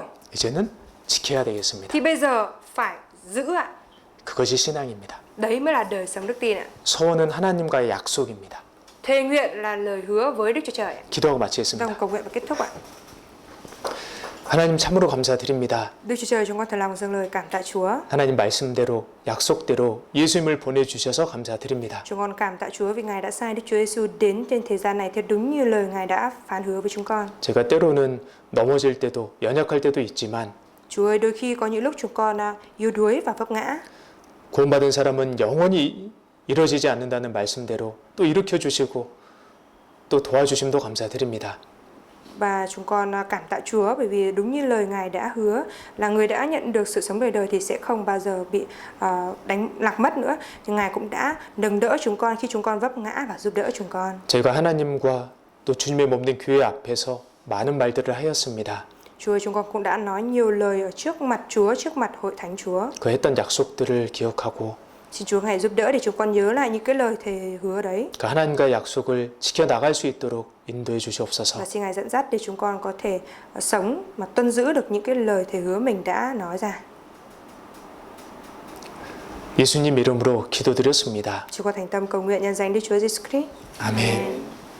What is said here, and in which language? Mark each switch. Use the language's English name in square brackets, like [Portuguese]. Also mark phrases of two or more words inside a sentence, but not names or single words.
[Korean] 이제는 지켜야 되겠습니다. [Vietnamese] thì bây giờ phải giữ ạ. [Korean] 그것이 신앙입니다. [Vietnamese] Đấy mới là đời sống đức tin ạ. [Korean] 소원은 하나님과의 약속입니다. [Vietnamese] Thề nguyện là lời hứa với Đức Chúa Trời ạ. [Korean] 기도하고 [Vietnamese] Chúng ta [Korean] 마치겠습니다. [Vietnamese] cùng cầu nguyện và kết thúc ạ. [Korean] 하나님 참으로 감사드립니다. [Vietnamese] Đức Chúa Trời, chúng con thật lòng dâng lời cảm tạ Chúa. [Korean] 하나님 말씀대로 약속대로 예수님을 보내주셔서 감사드립니다. [Vietnamese] Chúng con cảm tạ Chúa vì Ngài đã sai Đức Chúa Giêsu đến trên thế gian này theo đúng như lời Ngài đã phán hứa với chúng con. [Korean] 제가 때로는 넘어질 때도 연약할 때도 있지만 [Vietnamese] Chúa ơi, đôi khi có những lúc chúng con yếu đuối và vấp ngã. [Korean] 구원받은 사람은 영원히 이루어지지 않는다는 말씀대로 또 일으켜 주시고 또 도와주심도 감사드립니다. [Vietnamese] Và chúng con cảm tạ Chúa bởi vì đúng như lời Ngài đã hứa là người đã nhận được sự sống đời đời thì sẽ không bao giờ bị đánh lạc mất nữa. Nhưng Ngài cũng đã nâng đỡ chúng con khi chúng con vấp ngã và giúp đỡ chúng con. [Korean] 저희가 하나님과 또 주님의 몸된 교회 앞에서 많은 말들을 하였습니다. [Vietnamese] Chúa ơi, chúng con cũng đã nói nhiều lời ở trước mặt Chúa, trước mặt hội thánh Chúa. [Korean] 그 했던 약속들을 기억하고 [Vietnamese] Xin Chúa Ngài giúp đỡ để chúng con nhớ lại những cái lời thề hứa đấy. [Korean] 그 하나님과의 약속을 지켜나갈 수 있도록 인도해 주시옵소서. [Vietnamese] Và xin Ngài dẫn dắt để chúng con có thể sống mà tuân giữ được những cái lời thề hứa mình đã nói ra. [Korean] 예수님 이름으로 기도드렸습니다. [Vietnamese] Chúng con thành tâm cầu nguyện nhân danh Đức Chúa Giêsu Christ. [Korean] 아멘.